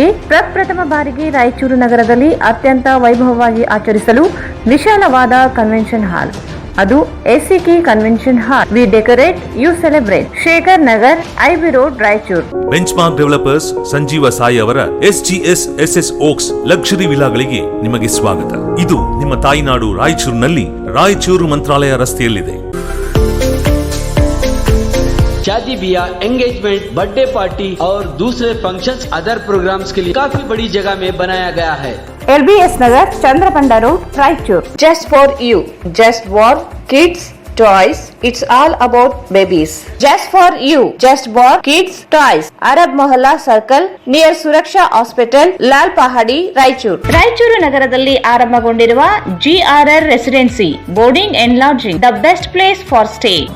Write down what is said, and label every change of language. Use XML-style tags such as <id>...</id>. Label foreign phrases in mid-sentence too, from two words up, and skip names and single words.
<kn>ಪ್ರಪ್ರಥಮ ಬಾರಿಗೆ ರಾಯಚೂರು ನಗರದಲ್ಲಿ ಅತ್ಯಂತ ವೈಭವವಾಗಿ ಆಚರಿಸಲು ವಿಶಾಲವಾದ ಕನ್ವೆನ್ಷನ್ ಹಾಲ್, ಅದು ಎಸ್ಸಿಕೆ ಕನ್ವೆನ್ಷನ್ ಹಾಲ್.</kn> <en>we decorate, you celebrate. ಶೇಖರ್ ನಗರ್, ಐಬಿ ರೋಡ್, ರಾಯಚೂರು.</en> <kn>ಬೆಂಚ್ಮಾರ್ಕ್ ಡೆವಲಪರ್ಸ್ ಸಂಜೀವ ಸಾಯಿ ಅವರ SGS SS ಓಕ್ಸ್ ಲಕ್ಸುರಿ ವಿಲಾಗಳಿಗೆ ನಿಮಗೆ ಸ್ವಾಗತ. ಇದು ನಿಮ್ಮ ತಾಯಿನಾಡು ರಾಯಚೂರಿನಲ್ಲಿ, ರಾಯಚೂರು ಮಂತ್ರಾಲಯ ರಸ್ತೆಯಲ್ಲಿದೆ.</kn> <hi>शादी ब्याह, एंगेजमेंट,</hi> <en>birthday party</en> <hi>और दूसरे फंक्शंस,</hi> <en>other programs</en> <hi>के लिए काफी बड़ी जगह में बनाया गया है. LBS नगर, चंद्रपंडा रोड, रायचूर.</hi> <en>Just for you, just for kids toys, it's all about babies. Just for you, just for kids toys.</en> <hi>अरब मोहल्ला सर्कल, नियर सुरक्षा हॉस्पिटल, लाल पहाड़ी, रायचूर.</hi> <kn>ರಾಯಚೂರು ನಗರದಲ್ಲಿ ಆರಂಭಗೊಂಡಿರುವ GRR ರೆಸಿಡೆನ್ಸಿ</kn> <en>boarding and lodging, the best place for stay.</en>